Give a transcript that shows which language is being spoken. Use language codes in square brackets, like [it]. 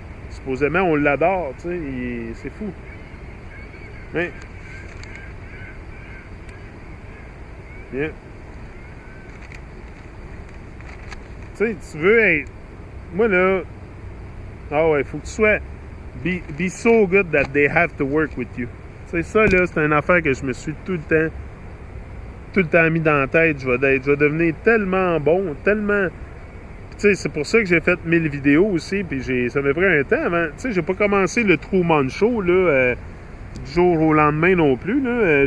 [fr] Supposément, on l'adore, tu sais, c'est fou. Mais... Bien. Tu sais, tu veux être... Moi, là... Ah ouais, faut que tu sois... [en] Be so good that they have to work with you. [fr] Tu sais, ça, là, c'est une affaire que je me suis tout le temps mis dans la tête. Je vais devenir tellement bon, tellement... Tu sais, c'est pour ça que j'ai fait 1000 vidéos aussi, puis ça m'a pris un temps avant. Tu sais, j'ai pas commencé le Truman Show, là, du jour au lendemain non plus, là.